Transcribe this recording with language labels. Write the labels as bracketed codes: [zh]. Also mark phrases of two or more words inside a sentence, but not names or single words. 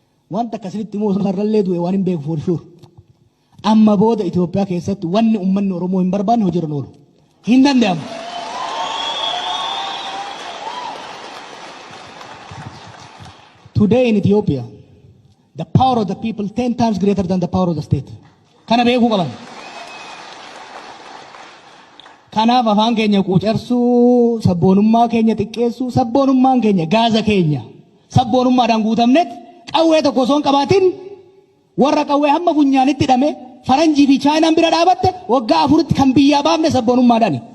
[om] wanta kasinitti immoo sararallee du'e waan hin beeku [en] for sure. [om] Amma booda Itoophiyaa keessatti wanni uummanni Oromoo hin barbaanne hojiirra oolu. Hin danda'amu. [en] Today in Ethiopia, the power of the people 10 times greater than the power of the state. [om] Kana beekuu qaban. Kanaaf afaan keenya quucarsuu, sabboonummaa keenya xiqqeessuu, sabboonummaan keenya gaaza keenya sabboonummaadhaan guutamnet qawwee tokko osoo hin qabaatin warra qawwee hamma funyaanitti hidhame faranjii fi chaayinaan bira dhaabatte waggaa 4tti kan biyyaa baafne sabboonummaadhaani.